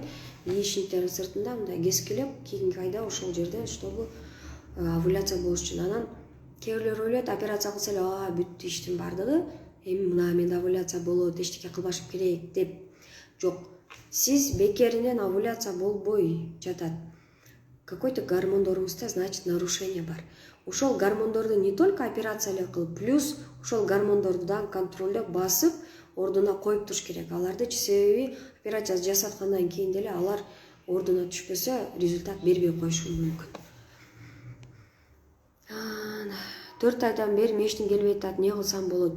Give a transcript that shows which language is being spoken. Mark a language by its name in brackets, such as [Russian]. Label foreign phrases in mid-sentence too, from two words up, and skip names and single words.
[Kyrgyz] Яичниктердин сыртында мындай кескилеп, кийинки айда ошол жерде чтобы овуляция болуш үчүн. Анан кээ бирлер ойлойт, операция кылса эле бүттү иштин бардыгы, эми мына менде овуляция болот, эчтеке кылбашым керек деп. Жок. Сиз бекеринен овуляция болбой жатат. Какой-то гормондоруңузда, значит, нарушение бар. Ошол гормондорду [Russian] не только [Kyrgyz] операция эле кылып, плюс ошол гормондорду да контролдоп басып, ордуна коюп туруш керек. Аларды себеби операция жасаткандан кийин деле алар ордуна түшпөсө, результат бербей коюшу мүмкүн. 4 айдан бери мештин келбей атат, не кылсам болот?